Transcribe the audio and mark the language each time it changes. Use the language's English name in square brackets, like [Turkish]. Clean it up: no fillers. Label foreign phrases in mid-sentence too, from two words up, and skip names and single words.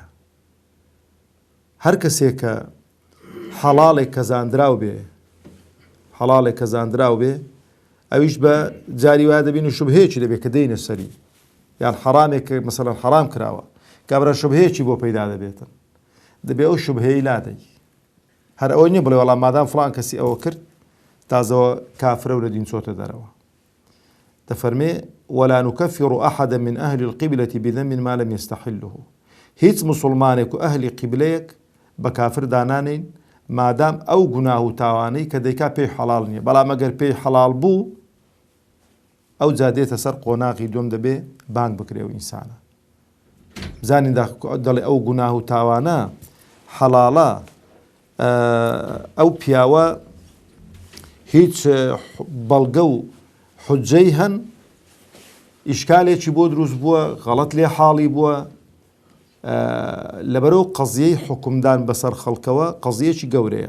[Central Kurdish] هەر کەسێک کە حەڵاڵێک کەزاندراو بێ، حەڵاڵێک کەزاندراو بێ، ئەویش بە جاری وایە دەبین و شوبهەیەکی دەبێت کە دەینە سەری، یان حەرامێک کە مەسەڵەن حەرام کراوە کابرا شوبهەیەکی بۆ پەیدا دەبێتن، دەبێ ئەو شوبهەیەی لادەی. هەر ئەوەی نییە بڵێ وەڵام مادام فڵان کەسی ئەوە کرد تازەوە کافرە و لە دین چۆتە دەرەوە. [Arabic] دەفەرمێ ولا نكفر أحدا من أهل القبلة بذنب ما لم يستحله، [Central Kurdish] هیچ مسلمانێک و ئەهلی قیبلەیەک بە کافر دانانین مادام ئەو گوناه و تاوانەی کە دەیکا پێی حەڵاڵ نییە، بەڵام ئەگەر پێی حەڵاڵ بوو ئەو جادێتە سەر قۆناغی دوم دەبێ بانگ بکرێ و ئینسانە بزانین دەڵێ ئەو گوناه و تاوانە حەڵاڵە، ئەو پیاوە هیچ بەڵگە و حوجەی هەن، ئیشکالێکی بۆ دروست بووە، غەڵەت لێ حاڵی بووە، لەبەرەوە قەزیەی حکومدان بەسەر خەڵکەوە قەزیەکی گەورەیە.